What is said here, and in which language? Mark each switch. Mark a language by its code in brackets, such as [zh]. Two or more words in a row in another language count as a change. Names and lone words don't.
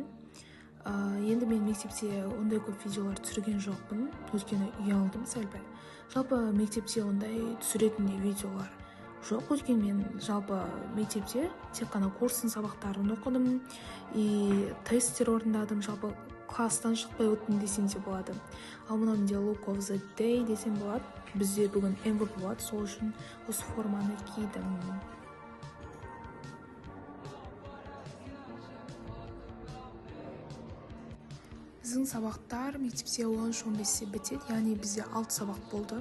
[kk] Енді мен мектепте ондай көп видеолар түсірген жоқпын, өйткені ұялдым сәл-пәл. Жалпы мектепте ондай түсіретіндей видеолар жоқ, өйткені мен жалпы мектепте тек қана курстың сабақтарын оқыдым, тесттер орындадым, жалпы класстан шықпай өттім десем де болады. Ал мынау менде [en] look of the day [kk] десем болады. Бізде бүгін MVP болады, сол үшін осы форманы кидім. Біздің сабақтар мектепте 13-15-те бітеді, яғни бізде 6 сабақ болды.